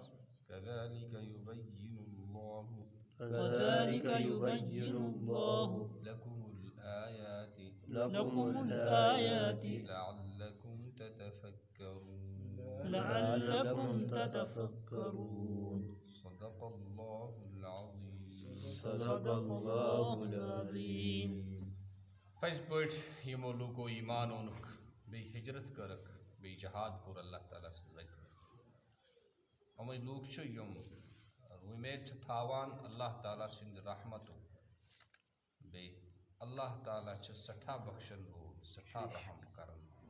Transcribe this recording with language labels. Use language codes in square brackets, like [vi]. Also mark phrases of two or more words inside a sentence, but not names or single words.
[ar] كذلك يبين الله لكم الآيات لعلكم تتفكرون. صدق الله العظيم. صدق الله العظيم. [ks] پٔزۍ پٲٹھۍ یِمو لوٗکو ایمان اوٚنُکھ بیٚیہِ ہجرت کٔرٕکھ بیٚیہِ جہاد کوٚر اللہ تعالیٰ سٕنٛزِ وَتہِ منٛز. یِمَے لوٗکھ چھِ یِم اُمید چھِ تھاوان اللہ تعالیٰ سٕنٛدِ رحمتُک بیٚیہِ اللہ تعالیٰ چھِ سٮ۪ٹھاہ بخشن وول سٮ۪ٹھاہ رحم کرن وول.